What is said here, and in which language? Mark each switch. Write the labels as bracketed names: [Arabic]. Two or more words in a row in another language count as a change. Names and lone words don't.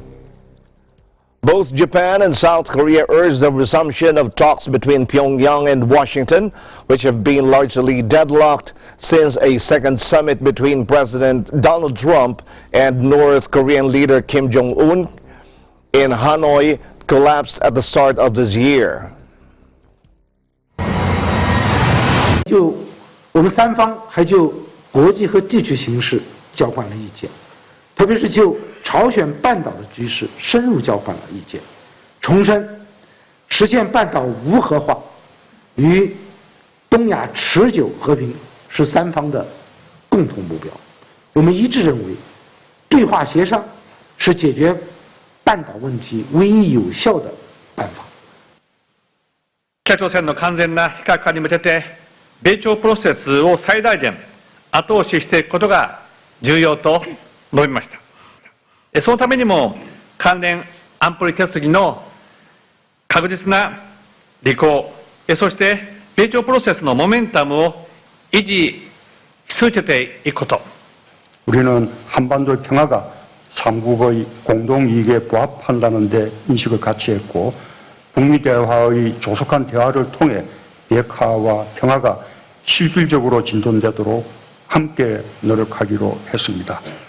[English] Both Japan and South Korea urged the resumption of talks between Pyongyang and Washington, which have been largely deadlocked since a second summit between President Donald Trump and North Korean leader Kim Jong-un in Hanoi collapsed at the start of this year. [Chinese] 就我们三方还就国际和地区形势交换了意见，特别是就朝鲜半岛的局势深入交换了意见，重申实现半岛无核化与东亚持久和平是三方的共同目标。我们一致认为，对话协商是解决半島問題唯一有效的辦法。 [Japanese] 北朝鮮の完全な非核化に向けて、米朝プロセスを最大限後押ししていくことが重要と述べました。そのためにも、関連安保理決議の確実な履行、そして米朝プロセスのモメンタムを維持し続けていくこと。 [Korean] 우리는 한반도의 평화가 삼국의 공동이익에 부합한다는 데 인식을 같이 했고 북미 대화의 조속한 대화를 통해 비핵화와 평화가 실질적으로 진전되도록 함께 노력하기로 했습니다.